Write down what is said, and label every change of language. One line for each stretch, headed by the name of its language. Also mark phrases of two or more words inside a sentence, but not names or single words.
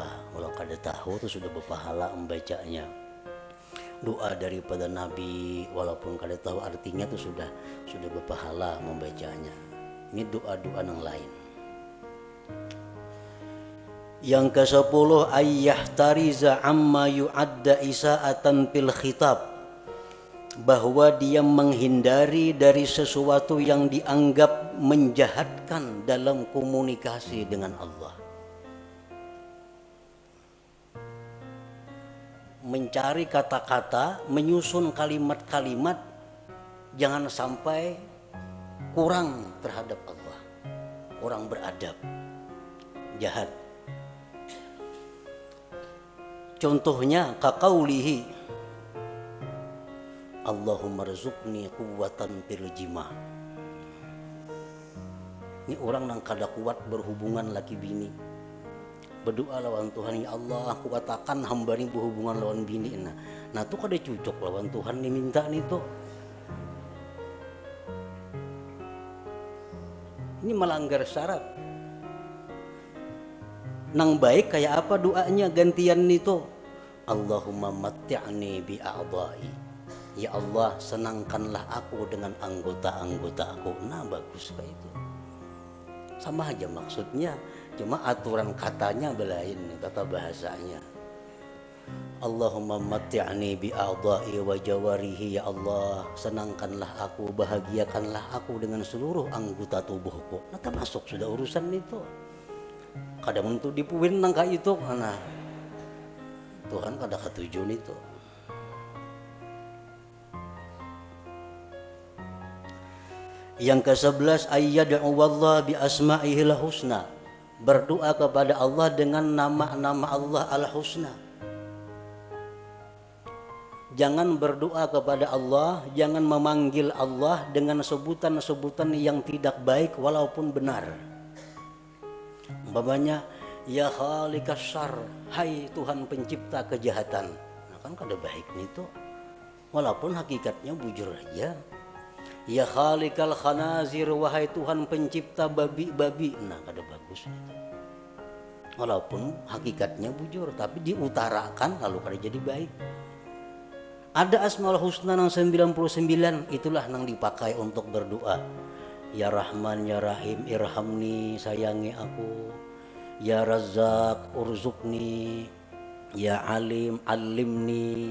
Banjar: Kalau kada tahu itu sudah berpahala membacanya. Doa daripada Nabi, walaupun kada tahu artinya itu sudah berpahala membacanya.
Indonesian: Ini doa-doa yang lain. Yang ke-10,
Arabic: أن يحترز عما يعد إساءة في الخطاب,
Indonesian: bahwa dia menghindari dari sesuatu yang dianggap menjahatkan dalam komunikasi dengan Allah. Mencari kata-kata, menyusun kalimat-kalimat, jangan sampai kurang terhadap Allah, kurang beradab, jahat.
Arabic: Contohnya كقوله اللهم ارزقني قوة في الجماع.
Banjar: Ini orang nang kada kuat berhubungan laki bini, berdoa lawan Tuhan, ya Allah aku katakan hamba ini berhubungan lawan bini. Nah itu kada cocok lawan Tuhan diminta nih tuh.
Indonesian: Ini melanggar syarat.
Banjar: Nang baik kayak apa doanya gantian itu,
Arabic: اللهم متعني بأعضائي.
Indonesian: Ya Allah, senangkanlah aku dengan anggota-anggota aku. Nah bagus kayak itu.
Banjar: Sama aja maksudnya, cuma aturan katanya belain, tata bahasanya.
Arabic: اللهم متعني بأعضائي وجوارحي.
Indonesian: Ya Allah, senangkanlah aku, bahagiakanlah aku dengan seluruh anggota tubuhku.
Banjar: Nah termasuk sudah urusan itu. Kadang untuk dipuin nangka itu, nah Tuhan kada ketujuan itu.
Indonesian: Yang ke-11
Arabic: أن يدعو الله بأسمائه الحسنى,
Indonesian: berdoa kepada Allah dengan nama-nama Allah al-husna. Jangan berdoa kepada Allah, jangan memanggil Allah dengan sebutan-sebutan yang tidak baik walaupun benar. Umpamanya
Arabic: يا خالق الشر,
Indonesian: hai Tuhan pencipta kejahatan.
Banjar: Nah kan kada baik itu, walaupun hakikatnya bujur aja.
Arabic: يا خالق الخنازير,
Indonesian: wahai Tuhan pencipta babi-babi.
Banjar: Nah kada bagus itu, walaupun hakikatnya bujur, tapi diutarakan lalu kada jadi baik.
Indonesian: Ada asmaul husna yang 99, itulah yang dipakai untuk berdoa.
Arabic: يا رحمن يا رحيم ارحمني,
Indonesian: sayangi aku.
Arabic: يا رزاق ارزقني. يا عليم علمني.